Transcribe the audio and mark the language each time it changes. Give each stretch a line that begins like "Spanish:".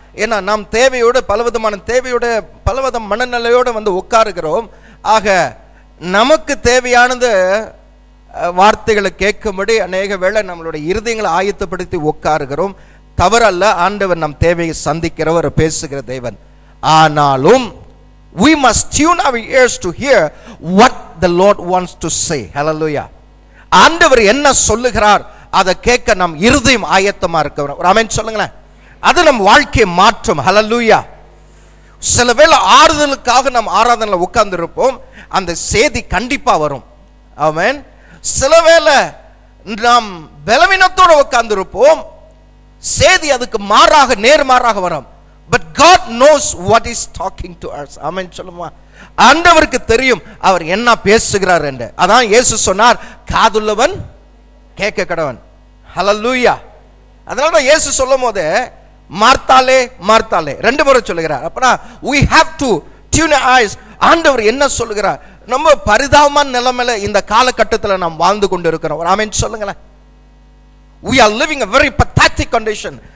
Tamil: ஏன்னா நாம் தேவையோடு பலவிதமான தேவையோடு பலவித மனநிலையோடு வந்து உட்காருகிறோம். ஆக நமக்கு தேவையானது வார்த்தைகளை கேட்கும்படி அநேக வேளை நம்மளுடைய இருதயங்களை ஆயத்தப்படுத்தி உட்காருகிறோம். தவறல்ல, ஆண்டவர் நம் தேவையை சந்திக்கிறவர், பேசுகிற தேவன். ஆனாலும்
English: we must tune our ears to hear what the Lord wants to say. Hallelujah.
Tamil: ஆண்டவர் என்ன சொல்லுகிறார் அதை கேட்க நம் இருதயம் ஆயத்தமா இருக்கிறோம். ஒரு ஆமென் சொல்லுங்களேன். அது நம் வாழ்க்கையை மாற்றும். ஹல்லேலூயா. சில வேளை ஆறுதலுக்காக நாம் ஆராதனையில் உட்கார்ந்து இருப்போம், அந்த செய்தி கண்டிப்பா வரும். ஆமென். சில வேளை நாம் பலவீனத்தோடு உட்கார்ந்து இருப்போம், செய்தி அதுக்கு மாறாக நேர்மாறாக வரும்.
English: But God knows what is talking to us.
Tamil: ஆமென் சொல்லுமா? ஆண்டவருக்கு தெரியும் அவர் என்ன பேசுகிறார் என்று. அதான் இயேசு சொன்னார், காதுள்ளவன் கேட்க கடவன். ஹல்லேலூயா. அதனால தான் இயேசு சொல்லும் போது மார்த்தாலே மார்த்தாலே 2 முறை சொல்லுகிறார். அப்பனா
English: we have to tune our eyes.
Tamil: ஆண்டவர் என்ன சொல்லுகிறார்? நம்ம பரிதாபமான நிலைமையில இந்த காலகட்டத்தில் நாம் வாழ்ந்து கொண்டு இருக்கிறோம். ஒரு ஆமென் சொல்லுங்களேன்.
English: we are living a very pathetic condition.